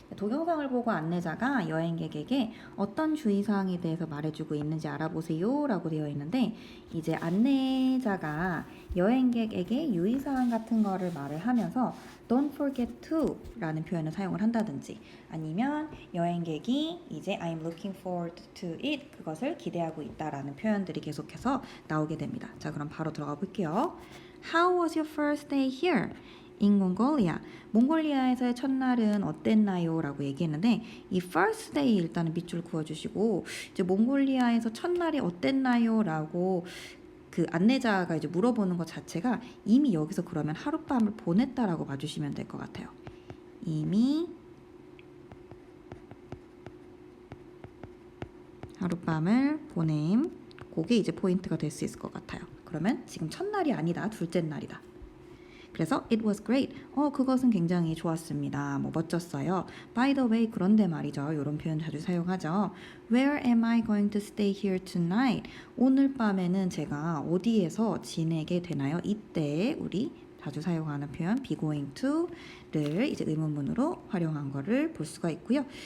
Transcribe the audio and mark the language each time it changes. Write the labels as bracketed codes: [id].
[ko] 동영상을 보고 안내자가 여행객에게 어떤 주의사항에 대해서 말해주고 있는지 알아보세요 라고 되어 있는데 이제 안내자가 여행객에게 유의사항 같은 거를 말을 하면서 don't forget to 라는 표현을 사용을 한다든지 아니면 여행객이 이제 [en] I'm looking forward to it [ko] 그것을 기대하고 있다라는 표현들이 계속해서 나오게 됩니다. 자, 그럼 바로 들어가 볼게요. [en] How was your first day here? in Mongolia. [ko] 몽골리아에서의 첫날은 어땠나요? 라고 얘기했는데 이 first day 일단은 밑줄 그어주시고 이제 몽골리아에서 첫날이 어땠나요? 라고 그 안내자가 이제 물어보는 것 자체가 이미 여기서 그러면 하룻밤을 보냈다라고 봐주시면 될 것 같아요. 이미 하룻밤을 보냄. 그게 이제 포인트가 될 수 있을 것 같아요. 그러면 지금 첫날이 아니다. 둘째 날이다. [en] 그래서 it was great. [ko] 그것은 굉장히 좋았습니다. 뭐 멋졌어요. [en] By the way, [ko] 그런데 말이죠. 이런 표현 자주 사용하죠. [en] Where am I going to stay here tonight? [ko] 오늘 밤에는 제가 어디에서 지내게 되나요? 이때 우리 자주 사용하는 표현 be going to를 이제 의문문으로 활용한 거를 볼 수가 있고요.